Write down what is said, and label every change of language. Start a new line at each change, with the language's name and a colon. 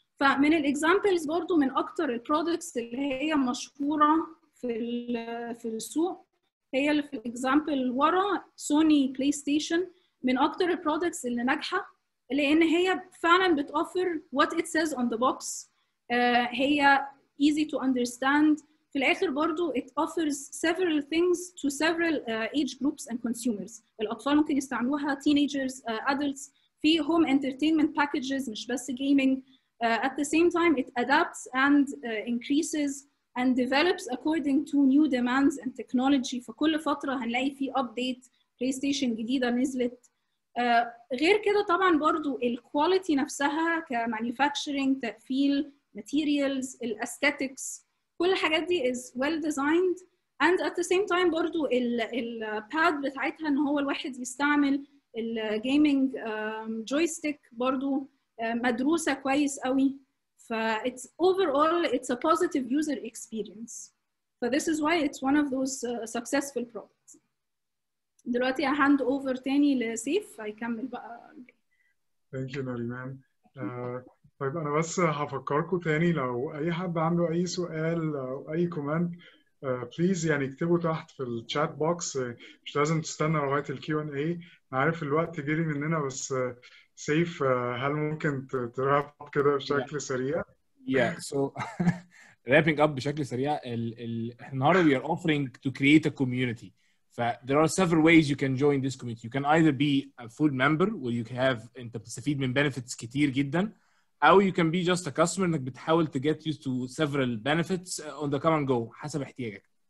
Arabic: فمن الاكزامبلز برضو من اكتر البرودكتس اللي هي مشهوره في السوق هي اللي في الاكزامبل ورا سوني بلاي ستيشن، من اكتر البرودكتس اللي ناجحه لان هي فعلا بتوفر
English: what it says on the box.
Arabic: هي
English: easy to understand،
Arabic: في الآخر برضو
English: it offers several things to several age groups and consumers.
Arabic: الأطفال ممكن يستعملوها
English: teenagers, adults. في home entertainment packages
Arabic: مش بس
English: gaming. At the same time it adapts and increases and develops according to new demands and technology.
Arabic: فكل فترة هنلاقي في update PlayStation جديدة نزلت. غير كده طبعا برضو الكواليتي نفسها كمانيفاكتشرنج، تقفيل، materials، الاستاتكس، كل الحاجات دي is well designed.
English: and at the same time
Arabic: برضو الباد بتاعتها ان هو الواحد يستعمل الجيمنج جويستيك برضو مدروسة كويس قوي.
English: ف it's overall it's a positive user experience. So this is why it's one of those successful products.
Arabic: دلوقتي هاند اوفر تاني لسيف هيكمل بقى.
English: Thank you نريمان.
Arabic: طيب أنا بس هفكركم تاني لو أي حد عنده أي سؤال أو أي كومنت بليز يعني اكتبوا تحت في الشات بوكس. مش لازم تستنى لغاية الQ&A. عارف الوقت جري مننا بس سيف هل ممكن تراب كده بشكل سريع؟
English: Yeah, so wrapping up
Arabic: بشكل سريع النهارده
English: we are offering to create a community. There are several ways you can join this community. You can either be a full member where you have
Arabic: انت بتستفيد من
English: benefits
Arabic: كتير جدا، أو
English: you can be just a customer
Arabic: انك بتحاول
English: to get used to several benefits on the come and go
Arabic: حسب احتياجك.